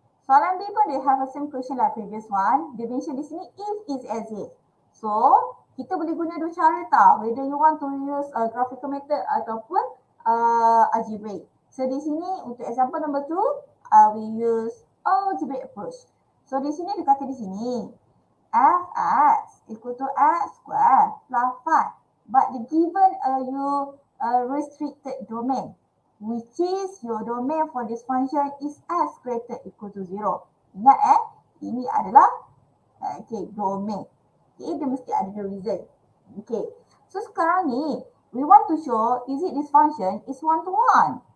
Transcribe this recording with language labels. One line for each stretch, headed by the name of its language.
Malay: Soalan B pun
English: they have a same question like previous one.
Malay: Dia mention di sini
English: if is as if.
Malay: So, kita boleh guna dua cara tau.
English: Whether you want to use a graphical method ataupun algebraic. So,
Malay: di sini untuk
English: example number 2, we use algebraic approach.
Malay: So, di sini dia kata di sini Fx equal to x square plus 5.
English: But the given a restricted domain, which is your domain for this function is s greater equal to 0.
Malay: Ingat ini adalah domain. Okay, dia mesti ada
English: the reason. Okay, so
Malay: sekarang ni
English: we want to show is it this function is one to one.